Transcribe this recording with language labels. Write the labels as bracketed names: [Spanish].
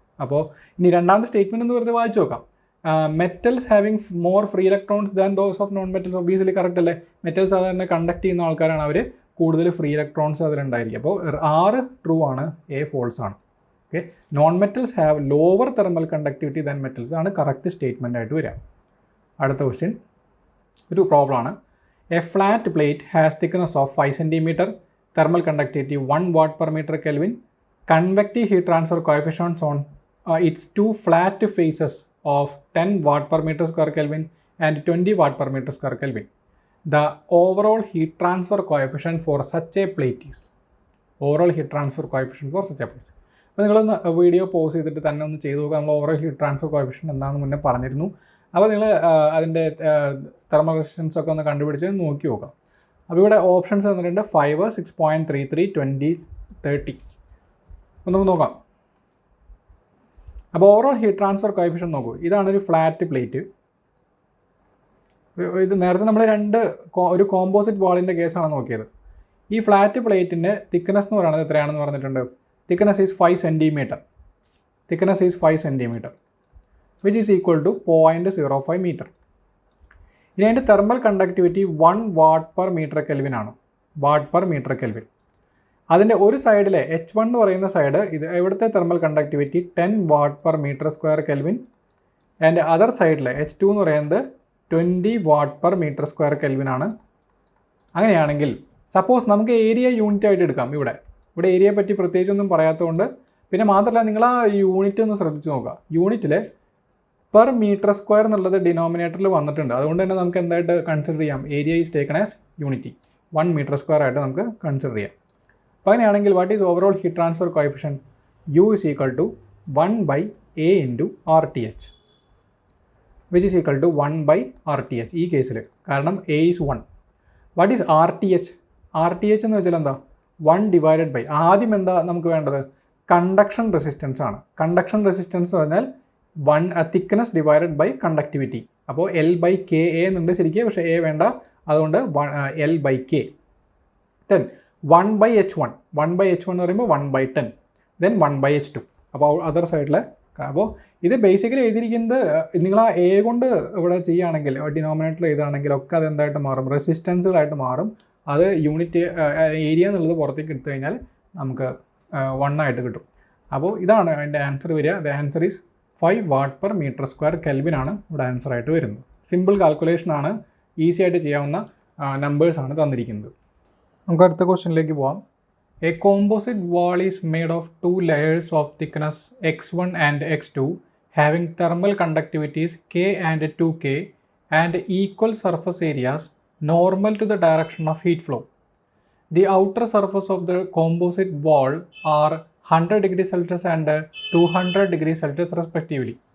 [Malayalam] അപ്പോൾ ഇനി രണ്ടാമത്തെ സ്റ്റേറ്റ്മെൻറ്റ് ഒന്ന് വെറുതെ വായിച്ചു നോക്കാം. [English] Metals having more free electrons than those of non metals. [Malayalam] ഒബീസിയലി correct അല്ലേ? മെറ്റൽസ് സാധാരണ കണ്ടക്ട് ചെയ്യുന്ന ആൾക്കാരാണ്, അവർ കൂടുതൽ ഫ്രീ ഇലക്ട്രോൺസ് അതിലുണ്ടായിരിക്കും. അപ്പോൾ 6 ട്രൂ ആണ്, എ ഫോൾസ് ആണ്. Okay, [English] non metals have lower thermal conductivity than metals [Malayalam] ആണ് കറക്റ്റ് സ്റ്റേറ്റ്മെൻ്റ് ആയിട്ട് വരിക. അടുത്ത ക്വസ്റ്റ്യൻ ഒരു പ്രോബ്ലമാണ്. [English] A flat plate has thickness of 5 cm, thermal conductivity 1 watt per meter Kelvin, convective heat transfer coefficients on its 2 flat faces of 10 watt per meter square Kelvin and 20 watt per meter square Kelvin. The overall heat transfer coefficient for such a plate is. Overall heat transfer coefficient for such a plate. [Malayalam] അപ്പോൾ നിങ്ങളൊന്ന് video pause ചെയ്തിട്ട് തന്നെ ഒന്ന് ചെയ്ത് നോക്കുക. നമ്മൾ overall heat transfer coefficient എന്താണെന്ന് മുന്നേ പറഞ്ഞിരുന്നു. അപ്പോൾ നിങ്ങൾ അതിൻ്റെ തെർമൽ റെസിസ്റ്റൻസ് ഒക്കെ ഒന്ന് കണ്ടുപിടിച്ച് നോക്കി നോക്കാം. അപ്പോൾ ഇവിടെ ഓപ്ഷൻസ് തന്നിട്ടുണ്ട് 5, 6.33, 20, 30. ഒന്ന് നോക്കാം. അപ്പോൾ ഓവറോൾ ഹീറ്റ് ട്രാൻസ്ഫർ കോഎഫിഷ്യന്റ് നോക്കൂ. ഇതാണ് ഒരു ഫ്ലാറ്റ് പ്ലേറ്റ്. ഇത് നേരത്തെ നമ്മൾ ഒരു കോമ്പോസിറ്റ് വാളിൻ്റെ കേസാണ് നോക്കിയത്. ഈ ഫ്ലാറ്റ് പ്ലേറ്റിൻ്റെ തിക്നെസ് എന്ന് പറയുന്നത് എത്രയാണെന്ന് പറഞ്ഞിട്ടുണ്ട്? [English] thickness is 5 cm. Thickness is 5 cm, which is equal to 0.05 meter. [Malayalam] ഇനി അതിൻ്റെ thermal conductivity 1 watt per meter Kelvin ആണ്. Watt per metre kelvin. അതിൻ്റെ ഒരു സൈഡിലെ H1 എന്ന് പറയുന്ന സൈഡ്, ഇത് ഇവിടുത്തെ thermal conductivity 10 watt per meter square Kelvin, and other സൈഡിലെ H2 എന്ന് പറയുന്നത് 20 watt per meter square Kelvin ആണ്. അങ്ങനെയാണെങ്കിൽ സപ്പോസ് നമുക്ക് ഏരിയ യൂണിറ്റ് ആയിട്ട് എടുക്കാം. ഇവിടെ ഏരിയയെ പറ്റി പ്രത്യേകിച്ചൊന്നും പറയാത്തതുകൊണ്ട്, പിന്നെ മാത്രമല്ല നിങ്ങൾ ആ യൂണിറ്റ് ഒന്ന് ശ്രദ്ധിച്ച് നോക്കുക. യൂണിറ്റിൽ പെർ മീറ്റർ സ്ക്വയർ എന്നുള്ളത് ഡിനോമിനേറ്ററിൽ വന്നിട്ടുണ്ട്. അതുകൊണ്ട് തന്നെ നമുക്ക് എന്തായിട്ട് കൺസിഡർ ചെയ്യാം? [English] area is taken as unity, [Malayalam] 1 meter square ആയിട്ട് നമുക്ക് കൺസിഡർ ചെയ്യാം. [English] അപ്പോൾ അങ്ങനെയാണെങ്കിൽ what is overall heat transfer coefficient? U is equal to 1/A into RTH, which is equal to 1/RTH [Malayalam] ഈ കേസിൽ, കാരണം [English] A is 1. What is RTH? [Malayalam] RTH എന്ന് വെച്ചാൽ എന്താ? 1 divided by, ആദ്യം എന്താ നമുക്ക് വേണ്ടത്? കണ്ടക്ഷൻ റെസിസ്റ്റൻസ് ആണ്. കണ്ടക്ഷൻ റെസിസ്റ്റൻസ് എന്ന് പറഞ്ഞാൽ തിക്നെസ് ഡിവൈഡഡ് ബൈ കണ്ടക്ടിവിറ്റി. അപ്പോൾ L/Ka എന്നുണ്ട് ശരിക്കും, പക്ഷേ A വേണ്ട, അതുകൊണ്ട് L/K. ദെൻ 1/H1 എന്ന് പറയുമ്പോൾ 1/10, ദെൻ 1/H2. അപ്പോൾ അതർ സൈഡിലെ അപ്പോൾ ഇത് ബേസിക്കലി എഴുതിയിരിക്കുന്നത് നിങ്ങൾ ആ എ കൊണ്ട് ഇവിടെ ചെയ്യുകയാണെങ്കിൽ ഡിനോമിനേറ്റർ എഴുതുകയാണെങ്കിൽ ഒക്കെ അത് എന്തായിട്ട് മാറും, റെസിസ്റ്റൻസുകളായിട്ട് മാറും. അത് യൂണിറ്റ് ഏരിയ എന്നുള്ളത് പുറത്തേക്ക് എടുത്തു കഴിഞ്ഞാൽ നമുക്ക് 1 ആയിട്ട് കിട്ടും. അപ്പോൾ ഇതാണ് അതിൻ്റെ ആൻസർ വരിക. [English] the answer is 5 watt per metre square കെൽവിനാണ് [Malayalam] ഇവിടെ ആൻസർ ആയിട്ട് വരുന്നത്. സിമ്പിൾ കാൽക്കുലേഷനാണ്, ഈസി ആയിട്ട് ചെയ്യാവുന്ന നമ്പേഴ്സാണ് തന്നിരിക്കുന്നത്. നമുക്ക് അടുത്ത ക്വസ്റ്റ്യനിലേക്ക് പോകാം. [English] A composite wall is made of 2 layers of thickness x1 and x2 having thermal conductivities K and 2K and equal surface areas normal to the direction of heat flow. The outer surface of the composite wall are 100 degrees Celsius and 200 degrees Celsius respectively.